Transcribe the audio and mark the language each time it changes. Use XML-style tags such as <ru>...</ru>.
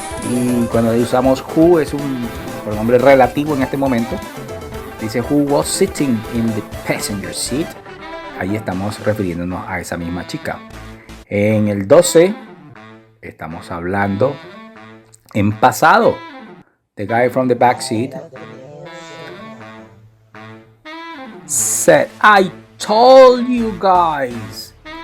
<es>Y cuando usamos who es un pronombre relativo en este momento. Dice</es> <en>who was sitting in the passenger seat.</en> <es>Ahí estamos refiriéndonos a esa misma chica. En el 12 estamos hablando en pasado.</es> <en>The guy from the back seat said, I told you guys.</en>